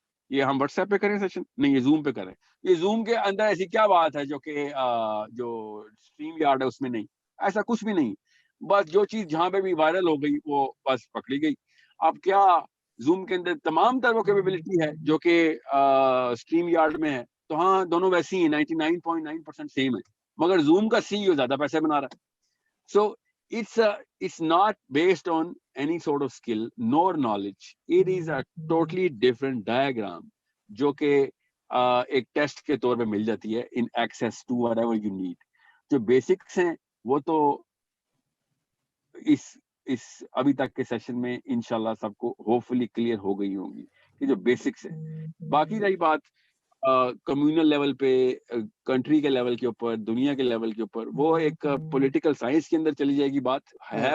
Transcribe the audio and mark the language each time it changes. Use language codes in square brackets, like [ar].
[ur] یہ ہم what's app پہ کریں سیشن, نہیں یہ زوم پہ کریں. یہ زوم کے اندر ایسی کیا بات ہے جو کہ جو اسٹریم یارڈ ہے اس میں نہیں, ایسا کچھ بھی نہیں. بس جو چیز جہاں پہ بھی وائرل ہو گئی وہ بس پکڑی گئی. اب کیا زوم کے اندر تمام تر وہ کیپیبلٹی ہے جو کہ اسٹریم یارڈ میں ہے, تو ہاں دونوں ویسی ہیں, 99.9% سیم ہے, مگر زوم کا سی او زیادہ پیسے بنا رہا ہے. [en] So it's not based on any sort of skill nor knowledge. It is a totally different diagram [ur] جو کہ ایک ٹیسٹ کے طور پہ مل جاتی ہے [en] in access to whatever you need. [ur] جو بیسکس ہیں وہ تو اس ابھی تک کے سیشن میں انشاءاللہ سب کو ہوپ فلی کلیئر ہو گئی ہوں گی کہ جو بیسکس ہیں. باقی رہی بات کمیونل لیول پہ, کنٹری کے لیول کے اوپر, دنیا کے لیول کے اوپر, وہ ایک پولیٹیکل سائنس کے اندر چلی جائے گی بات ہے.